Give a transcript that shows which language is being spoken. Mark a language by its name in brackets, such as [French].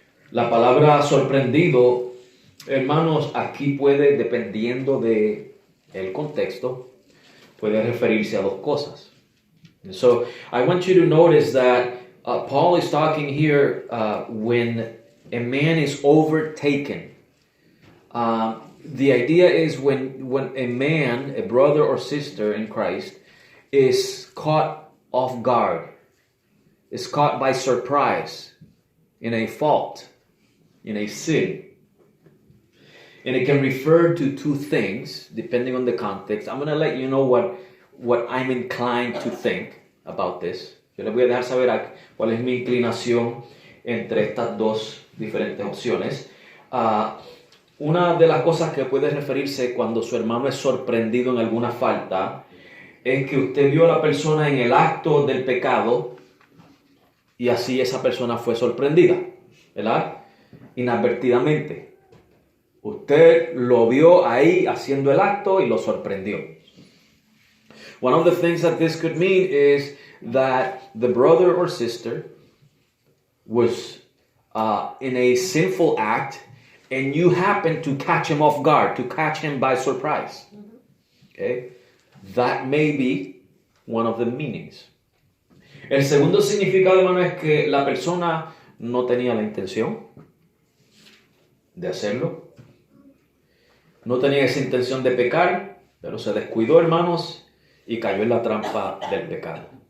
[Spanish] La palabra sorprendido, hermanos, aquí puede, dependiendo de el contexto, puede referirse a dos cosas. [English] So I want you to notice that Paul is talking here when a man is overtaken. The idea is when a man, a brother or sister in Christ, is caught off guard, is caught by surprise, in a fault, in a sin. And it can refer to two things, depending on the context. I'm going to let you know what I'm inclined to think about this. [Spanish] Yo les voy a dejar saber cuál es mi inclinación entre estas dos diferentes opciones. Una de las cosas que puede referirse cuando su hermano es sorprendido en alguna falta es que usted vio a la persona en el acto del pecado y así esa persona fue sorprendida, ¿verdad? Inadvertidamente. Usted lo vio ahí haciendo el acto y lo sorprendió. [English] One of the things that this could mean is that the brother or sister was in a sinful act and you happened to catch him off guard, to catch him by surprise. Okay? That may be one of the meanings. [Spanish] El segundo significado, hermano, es que la persona no tenía la intención de hacerlo. No tenía esa intención de pecar, pero se descuidó, hermanos, y cayó en la trampa del pecado.